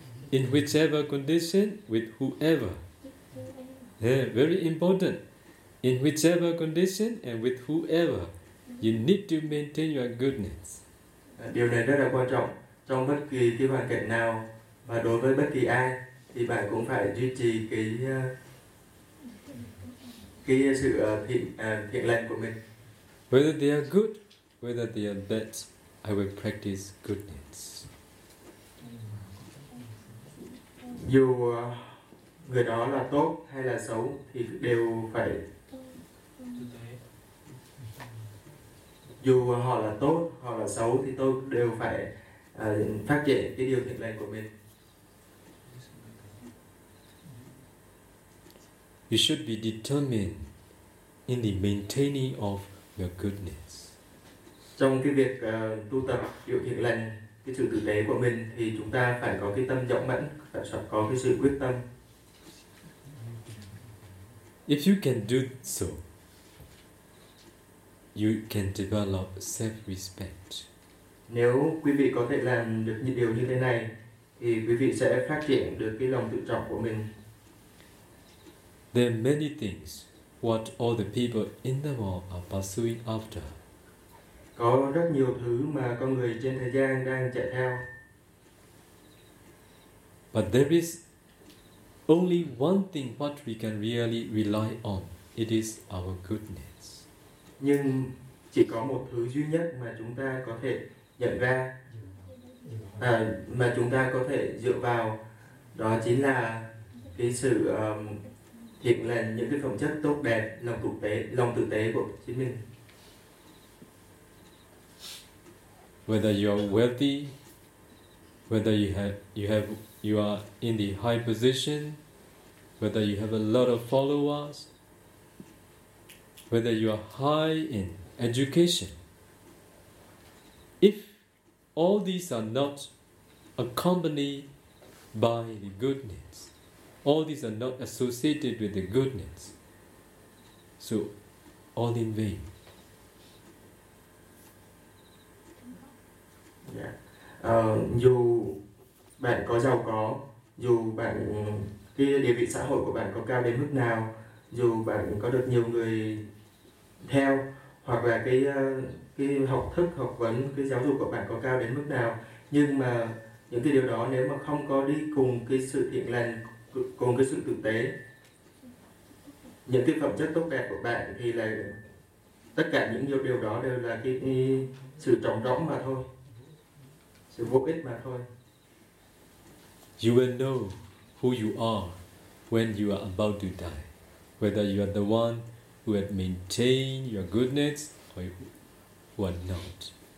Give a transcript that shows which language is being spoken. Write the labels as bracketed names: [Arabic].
[English] In whichever condition, with whoever. Yeah, very important. In whichever condition and with whoever, you need to maintain your goodness. [Vietnamese] Điều này rất là quan trọng. Trong bất kỳ cái hoàn cảnh nào và đối với bất kỳ ai, thì bạn cũng phải duy trì cái sự thiện lành của mình. [English] Whether they are good, whether they are bad, I will practice goodness. [Vietnamese] Dù người đó là tốt hay là xấu thì đều phải dù họ là tốt họ là xấu thì tôi đều phải phát triển cái điều thiện lành của mình. [English] You should be determined in the maintaining of your goodness. [Vietnamese] Trong cái việc tu tập điều thiện lành, cái sự tử tế của mình, thì chúng ta phải có cái tâm rộng mẫn, phải có cái sự quyết tâm. [English] If you can do so, you can develop self-respect. [Vietnamese] Nếu quý vị có thể làm được những điều như thế này, thì quý vị sẽ phát triển được cái lòng tự trọng của mình. [English] There are many things what all the people in the world are pursuing after. [Vietnamese] Có rất nhiều thứ mà con người trên thế gian đang chạy theo. [English] But there is only one thing what we can really rely on. It is our goodness. [Vietnamese] Nhưng chỉ có một thứ duy nhất mà chúng ta có thể nhận ra, mà chúng ta có thể dựa vào, đó chính là cái sự thiện lành, những cái phẩm chất tốt đẹp, lòng tử tế của chính mình. [English] Whether you are wealthy, whether you are in the high position, whether you have a lot of followers, whether you are high in education, if all these are not accompanied by the goodness, all these are not associated with the goodness, so all in vain. Yeah. [Vietnamese] Dù bạn có giàu có, dù bạn cái địa vị xã hội của bạn có cao đến mức nào, dù bạn có được nhiều người theo, hoặc là cái học thức, học vấn, cái giáo dục của bạn có cao đến mức nào, nhưng mà những cái điều đó nếu mà không có đi cùng cái sự thiện lành, cùng cái sự tử tế, những cái phẩm chất tốt đẹp của bạn thì là tất cả những điều đó đều là cái sự trống rỗng mà thôi, sự vô ích mà thôi. [English] You will know who you are when you are about to die, whether you are the one who had maintained your goodness or who are not.